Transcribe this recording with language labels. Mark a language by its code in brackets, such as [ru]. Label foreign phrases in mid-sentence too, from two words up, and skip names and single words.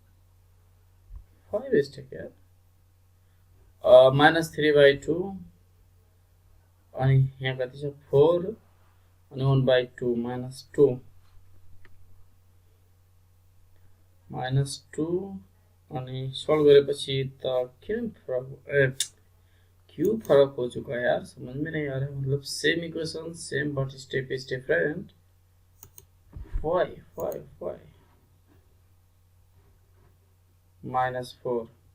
[ne] 5 स्टेक यार -3/2 अनि यहाँ कति छ 4 अनि 1/2 -2 -2 अनि सल्भ गरेपछि त किन फरक [hi] क्यों फरक हो चुका है यार, समझ में नहीं आ रहा है। [en] मतलब same equation same but step is different. वाई -4